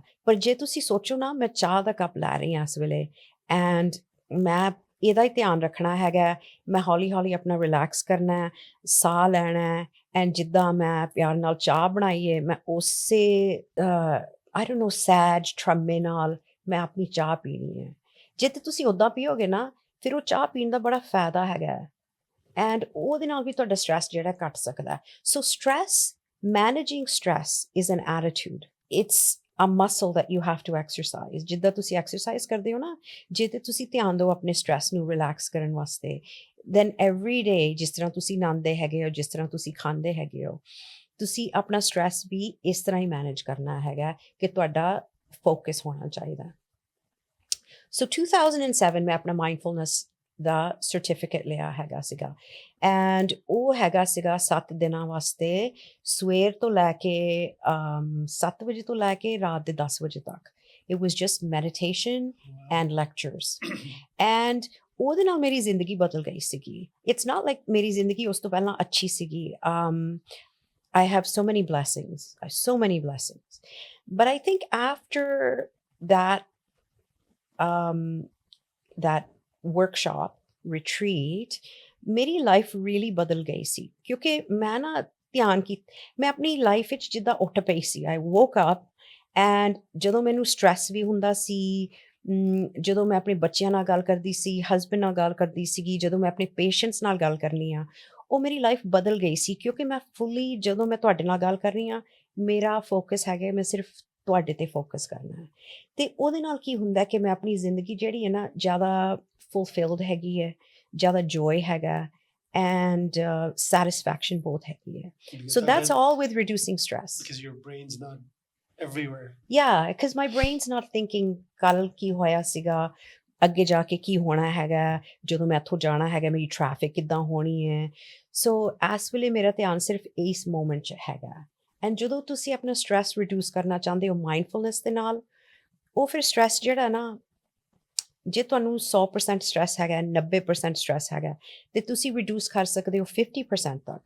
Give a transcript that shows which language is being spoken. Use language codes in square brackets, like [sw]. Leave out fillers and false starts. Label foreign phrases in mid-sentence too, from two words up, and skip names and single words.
[pa] ਪਰ ਜੇ ਤੁਸੀਂ ਸੋਚੋ ਨਾ, ਮੈਂ ਚਾਹ ਦਾ ਕੱਪ ਲੈ ਰਹੀ ਹਾਂ ਇਸ ਵੇਲੇ ਐਂਡ ਮੈਂ ਇਹਦਾ ਹੀ ਧਿਆਨ ਰੱਖਣਾ ਹੈਗਾ, ਮੈਂ ਹੌਲੀ ਹੌਲੀ ਆਪਣਾ ਰਿਲੈਕਸ ਕਰਨਾ ਹੈ, ਸਾਹ ਲੈਣਾ ਹੈ ਐਂਡ ਜਿੱਦਾਂ ਮੈਂ ਪਿਆਰ ਨਾਲ ਚਾਹ ਬਣਾਈ ਹੈ, ਮੈਂ ਉਸੇ [en] I don't know [pa] ਸੈਜ ਟਰਮੇ ਨਾਲ ਮੈਂ ਆਪਣੀ ਚਾਹ ਪੀਣੀ ਹੈ। ਜੇ ਤੇ ਤੁਸੀਂ ਉੱਦਾਂ ਪੀਓਗੇ ਨਾ, ਫਿਰ ਉਹ ਚਾਹ ਪੀਣ ਦਾ ਬੜਾ ਫਾਇਦਾ ਹੈਗਾ ਐਂਡ ਉਹਦੇ ਨਾਲ ਵੀ ਤੁਹਾਡਾ ਸਟ੍ਰੈਸ ਜਿਹੜਾ ਘਟ ਸਕਦਾ ਹੈ। [en] So stress, managing stress is an attitude, it's a muscle that you have to exercise। [pa] ਜਿੱਦਾਂ ਤੁਸੀਂ ਐਕਸਰਸਾਈਜ਼ ਕਰਦੇ ਹੋ ਨਾ, ਜੇ ਤੇ ਤੁਸੀਂ ਧਿਆਨ ਦਿਓ ਆਪਣੇ ਸਟ੍ਰੈਸ ਨੂੰ ਰਿਲੈਕਸ ਕਰਨ ਵਾਸਤੇ, [en] then every day [pa] ਜਿਸ ਤਰ੍ਹਾਂ ਤੁਸੀਂ ਨਹਾਉਂਦੇ ਹੈਗੇ ਹੋ, ਜਿਸ ਤਰ੍ਹਾਂ ਤੁਸੀਂ ਖਾਂਦੇ ਹੈਗੇ ਹੋ, ਤੁਸੀਂ ਆਪਣਾ ਸਟ੍ਰੈਸ ਵੀ ਇਸ ਤਰ੍ਹਾਂ ਹੀ ਮੈਨੇਜ ਕਰਨਾ ਹੈਗਾ ਕਿ ਤੁਹਾਡਾ ਫੋਕਸ ਹੋਣਾ ਚਾਹੀਦਾ। ਸੋ 2007 ਮੈਂ ਆਪਣਾ ਮਾਈਂਡਫੁਲਨੈਸ ਦਾ ਸਰਟੀਫਿਕੇਟ ਲਿਆ ਹੈਗਾ ਸੀਗਾ ਐਂਡ ਉਹ ਹੈਗਾ ਸੀਗਾ 7 ਦਿਨਾਂ ਵਾਸਤੇ, ਸਵੇਰ ਤੋਂ ਲੈ ਕੇ 7 ਵਜੇ ਤੋਂ ਲੈ ਕੇ ਰਾਤ ਦੇ 10 ਵਜੇ ਤੱਕ। [en] It was just meditation and lectures and [pa] ਉਹਦੇ ਨਾਲ ਮੇਰੀ ਜ਼ਿੰਦਗੀ ਬਦਲ ਗਈ ਸੀਗੀ। [en] It's not like [pa] ਮੇਰੀ ਜ਼ਿੰਦਗੀ ਉਸ ਤੋਂ ਪਹਿਲਾਂ ਅੱਛੀ ਸੀਗੀ। [en] I have so many blessings, so many blessings. But I think after that that workshop retreat, [pa] ਮੇਰੀ [en] life really [pa] ਬਦਲ ਗਈ ਸੀ ਕਿਉਂਕਿ ਮੈਂ ਨਾ ਧਿਆਨ ਕੀ, ਮੈਂ ਆਪਣੀ ਲਾਈਫ ਵਿੱਚ ਜਿੱਦਾਂ ਉੱਠ ਪਈ ਸੀ। [en] I woke up and [pa] ਜਦੋਂ ਮੈਨੂੰ ਸਟ੍ਰੈਸ ਵੀ ਹੁੰਦਾ ਸੀ, ਜਦੋਂ ਮੈਂ ਆਪਣੇ ਬੱਚਿਆਂ ਨਾਲ ਗੱਲ ਕਰਦੀ ਸੀ, ਹਸਬੈਂਡ ਨਾਲ ਗੱਲ ਕਰਦੀ ਸੀਗੀ, ਜਦੋਂ ਮੈਂ ਆਪਣੇ ਪੇਸ਼ੈਂਟਸ ਨਾਲ ਗੱਲ ਕਰਨੀ ਆ, ਉਹ ਮੇਰੀ ਲਾਈਫ ਬਦਲ ਗਈ ਸੀ ਕਿਉਂਕਿ ਮੈਂ ਫੁੱਲੀ, ਜਦੋਂ ਮੈਂ ਤੁਹਾਡੇ ਨਾਲ ਗੱਲ ਕਰ ਰਹੀ ਹਾਂ, ਮੇਰਾ ਫੋਕਸ ਹੈਗਾ ਮੈਂ ਸਿਰਫ ਤੁਹਾਡੇ ਤੇ ਫੋਕਸ ਕਰਨਾ ਹੈ ਤੇ ਉਹਦੇ ਨਾਲ ਕੀ ਹੁੰਦਾ ਕਿ ਮੈਂ ਆਪਣੀ ਜ਼ਿੰਦਗੀ ਜਿਹੜੀ ਹੈ ਨਾ ਜ਼ਿਆਦਾ ਫੁਲਫਿਲਡ ਹੈਗੀ ਹੈ, ਜ਼ਿਆਦਾ ਜੋਏ ਹੈਗਾ [en] and satisfaction [pa] ਬਹੁਤ ਹੈਗੀ ਹੈ। [en] So that's all with reducing stress. Because your brain's not everywhere. Yeah, because my brain's not thinking [pa] ਕੱਲ ਕੀ ਹੋਇਆ ਸੀਗਾ, ਅੱਗੇ ਜਾ ਕੇ ਕੀ ਹੋਣਾ ਹੈਗਾ, ਜਦੋਂ ਮੈਂ ਇੱਥੋਂ ਜਾਣਾ ਹੈਗਾ ਮੇਰੀ ਟ੍ਰੈਫਿਕ ਕਿੱਦਾਂ ਹੋਣੀ ਹੈ। ਸੋ ਇਸ ਵੇਲੇ ਮੇਰਾ ਧਿਆਨ ਸਿਰਫ ਇਸ ਮੋਮੈਂਟ 'ਚ ਹੈਗਾ ਐਂਡ ਜਦੋਂ ਤੁਸੀਂ ਆਪਣਾ [en] stress reduce [pa] ਕਰਨਾ ਚਾਹੁੰਦੇ ਹੋ ਮਾਈਂਡਫੁਲਨੈਸ ਦੇ ਨਾਲ, ਉਹ ਫਿਰ ਸਟ੍ਰੈਸ ਜਿਹੜਾ ਨਾ, ਜੇ ਤੁਹਾਨੂੰ 100% ਸਟ੍ਰੈਸ ਹੈਗਾ, 90% ਸਟ੍ਰੈਸ ਹੈਗਾ, ਤੇ ਤੁਸੀਂ ਰਿਡਿਊਸ ਕਰ ਸਕਦੇ ਹੋ 50% ਤੱਕ।